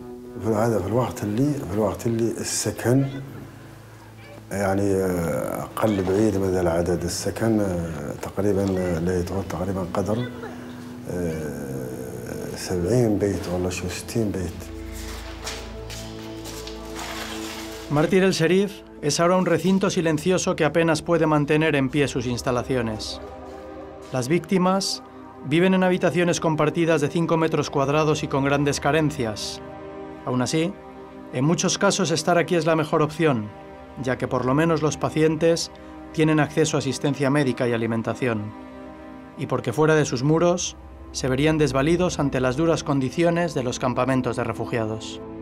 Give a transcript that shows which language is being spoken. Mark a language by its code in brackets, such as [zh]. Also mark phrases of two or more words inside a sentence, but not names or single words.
[ar] هذا في الوقت اللي السكن يعني أقل بعيد من هذا العدد. السكن تقريبا لا يتغطى تقريبا قدر 70 بيت ولا شو 60 بيت. [es] Martyr el Sherif es ahora un recinto silencioso que apenas puede mantener en pie sus instalaciones. Las víctimas viven en habitaciones compartidas de 5 metros cuadrados y con grandes carencias. Aún así, en muchos casos estar aquí es la mejor opción, ya que por lo menos los pacientes tienen acceso a asistencia médica y alimentación, y porque fuera de sus muros se verían desvalidos ante las duras condiciones de los campamentos de refugiados.